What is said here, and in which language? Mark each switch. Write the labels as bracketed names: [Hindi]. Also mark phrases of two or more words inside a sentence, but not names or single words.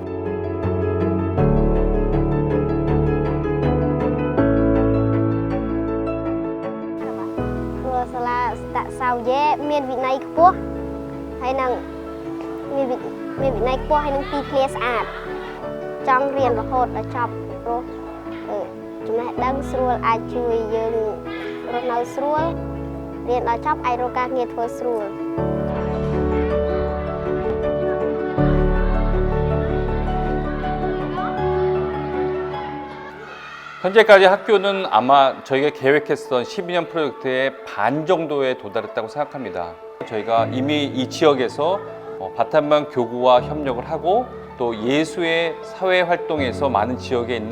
[Khmer] សាលាសន្តសាវយេមានវិន័យខ្ពស់ហើយនឹងមានវិន័យខ្ពស់ហើយនឹងទីធ្លាស្អាតចង់រៀនរហូតដល់ចប់ព្រោះចំណេះដឹងស្រួលអាចជួយយើងរស់នៅស្រួលរៀនដល់ចប់អាចរកការងារធ្វើស្រួល [Korean] 현재까지 학교는 아마 저희가 계획했던 12년 프로젝트의 반 정도에 도달했다고 생각합니다. 저희가 이미 이 지역에서 바탄만 교구와 협력을 하고 또 예수의 사회 활동에서 많은 지역에 있는